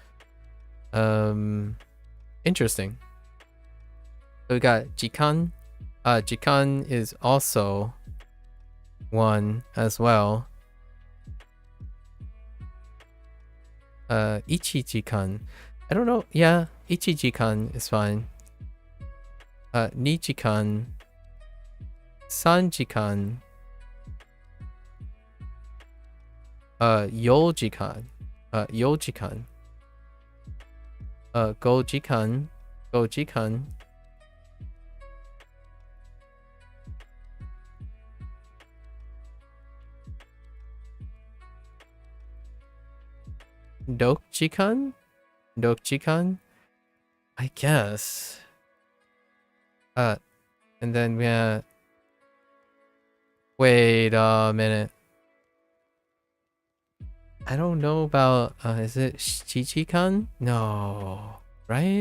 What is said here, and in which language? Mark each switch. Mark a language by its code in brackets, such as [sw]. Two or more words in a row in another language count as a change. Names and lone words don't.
[en] Interesting. So we got Jikan. Jikan is also one as well. Ichijikan. I don't know. Yeah, ichijikan is fine. [ja] 2時間 3時間 4時間 4時間 5時間 5時間 6時間 6時間 [en] I guess. And then we have... Wait a minute. I don't know about... is it Shichikan? No. Right?